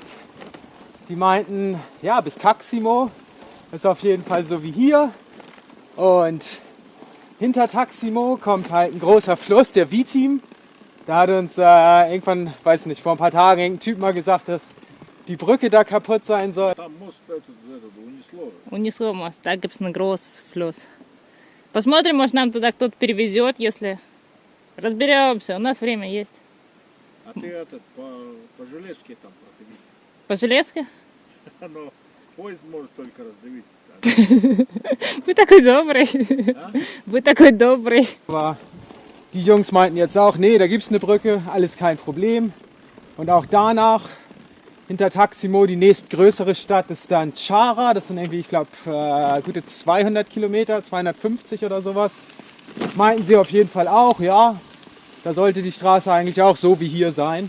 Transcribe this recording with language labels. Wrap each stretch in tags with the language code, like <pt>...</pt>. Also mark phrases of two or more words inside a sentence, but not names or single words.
<de>Die meinten, ja, bis Taximo ist auf jeden Fall so wie hier. Und hinter Taximo kommt halt ein großer Fluss, der Vitim. Da hat uns irgendwann, weiß nicht, vor ein paar Tagen irgendein Typ mal gesagt, dass die Brücke da kaputt sein soll.</de> <ru>Там мост этот унесло. Унесло мост, да,</ru> <de>gibt es einen großen Fluss.</de> <ru>Посмотрим, может нам туда кто-то перевезет, если разберемся, у нас время есть. А ты этот по железке там проходи. По железке? Но поезд может только раздавить. Вы такой добрый. Вы такой добрый.</ru> <de>Aber die Jungs meinten jetzt auch, nee, da gibt es eine Brücke, alles kein Problem. Und auch danach, hinter Taximo, die nächstgrößere Stadt ist dann Chara. Das sind irgendwie, ich glaube, gute 200 Kilometer, 250 oder sowas. Meinten sie auf jeden Fall auch, ja. Da sollte die Straße eigentlich auch so wie hier sein.</de>